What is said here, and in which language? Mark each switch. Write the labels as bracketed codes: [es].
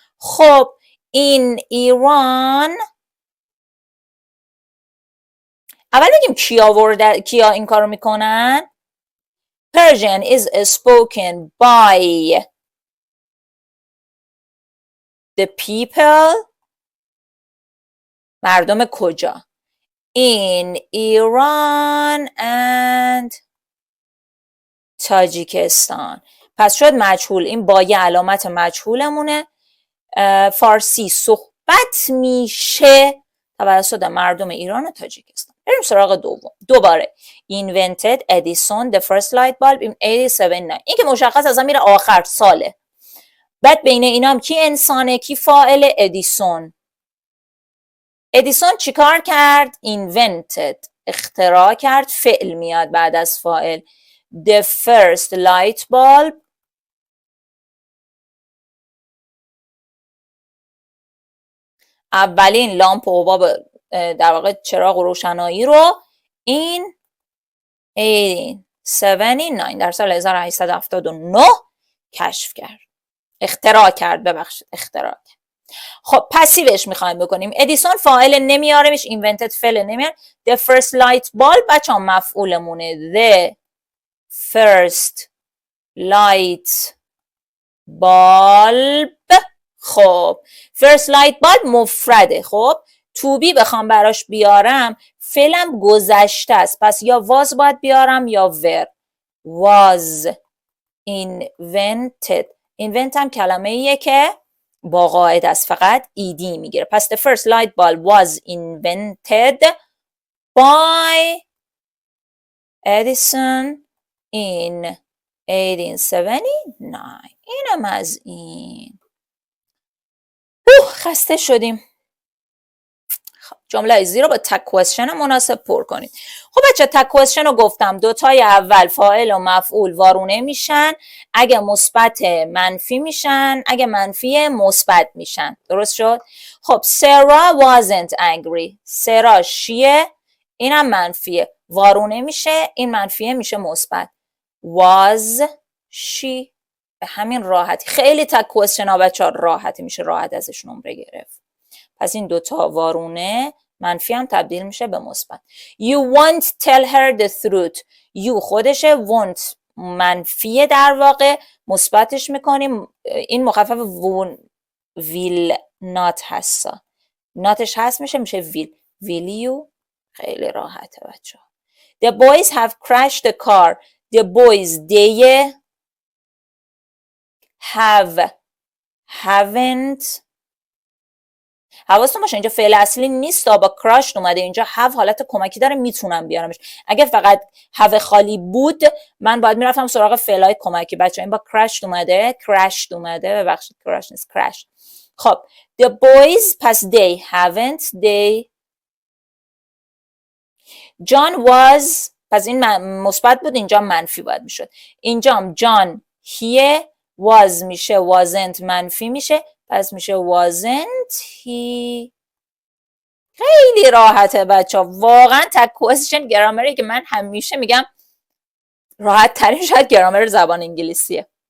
[fa] خب in ایران اول بگیم کیا این کارو میکنن. [en] Persian is spoken by the people. [fa] مردم کجا؟ [en] in Iran and [fa] تاجیکستان. پس شد مجهول. این با یه علامت مجهولمونه. فارسی صحبت میشه توسط مردم ایران و تاجیکستان. بریم سراغ دوم. دوباره [en] invented Edison the first light bulb in 87. [fa] این که مشخص ازم میره آخر ساله. بعد بین اینا هم کی انسانه کی فاعل؟ ادیسون. ادیسون چیکار کرد؟ invented اختراع کرد. فعل میاد بعد از فاعل. [en] the first light bulb [fa] اولین لامپ و حباب در واقع چراغ و روشنایی رو این 1879 در سال 1879 کشف کرد. اختراع کرد. اختراع کرد. خب پسیوش میخوایم بکنیم. ادیسون فاعل نمیارمش. invented فعل نمیار. [en] the first light bulb [fa] بچه هم مفعولمونه. the first light bulb. خب [en] first light bulb [fa] مفرده. خب [en] to be [fa] بخوام براش بیارم فعلم گذشته است، پس یا was باید بیارم یا were. was [en] invented. [fa] invent هم کلمه ایه که با قاعده است، فقط ed میگیره. [en] پس the first light bulb was invented by Edison in 1879. [fa] اینم از این. خسته شدیم. جمله ایزی رو با تک کوئسشن مناسب پر کنید. خب بچه تک کوئسشن رو گفتم دوتای اول فاعل و مفعول وارونه میشن، اگه مثبت منفی میشن، اگه منفی مثبت میشن. درست شد؟ خب [en] Sarah wasn't angry. [fa] سرا شیه، اینم منفیه، وارونه میشه، این منفیه میشه مثبت. [en] Was she. به همین راحتی. [fa] خیلی تک کوئسشن ها بچه ها راحتی میشه راحت ازش نمره گرفت. پس این دوتا وارونه، منفی هم تبدیل میشه به مثبت. [en] You won't tell her the truth. [fa] You خودشه، won't منفیه در واقع، مثبتش میکنیم، این مخفف [en] will not [fa] هستا، notش هست میشه [en] will you. [fa] خیلی راحته بچه ها. [en] The boys have crashed the car. The boys they haven't. [fa] حواستون باشه اینجا فعل اصلی نیست، با کراشت اومده، اینجا have حالت کمکی داره، میتونم بیارمش. اگه فقط have خالی بود من باید میرفتم سراغ فعلای کمکی. بچه این با crashed اومده، ببخشید crash نیست crash. [en] خب the boys پس they haven't they. John was [fa] پس این مثبت بود، اینجا منفی باید میشد. اینجا [en] John he was [fa] میشه wasn't منفی میشه، پس میشه [en] wasn't he. [fa] خیلی راحته بچه ها. واقعا تک کوئسشن گرامری که من همیشه میگم راحت ترین شاید گرامر زبان انگلیسیه.